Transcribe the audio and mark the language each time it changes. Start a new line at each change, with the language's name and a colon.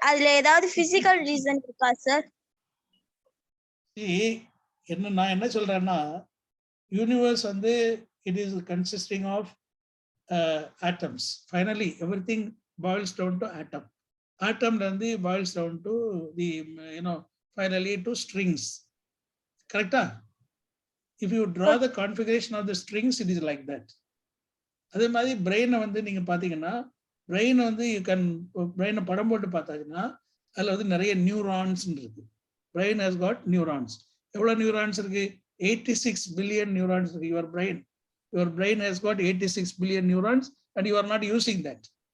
Tamil: அதுல ஏதாவது physical reason இருக்கா சார்? என்ன நான் என்ன சொல்றேன்னா, யூனிவர்ஸ் வந்து
English: it is consisting of atoms. Finally everything boils down to atom. Atom then boils down to the finally to strings. Correct? If you draw the configuration of the strings, it is like that.
Tamil: அதே மாதிரி பிரெயினை வந்து நீங்க பாத்தீங்கன்னா brain வந்து
English: you can
Tamil: பிரெயினை படம் போட்டு பார்த்தாச்சுன்னா அதில் வந்து நிறைய நியூரான்ஸ் இருக்கு.
English: Brain has got neurons.
Tamil: எவ்வளோ நியூரான்ஸ் இருக்கு? 86 பில்லியன் நியூரான்ஸ் இருக்கு.
English: Your brain has got 86 billion neurons and you are not using that.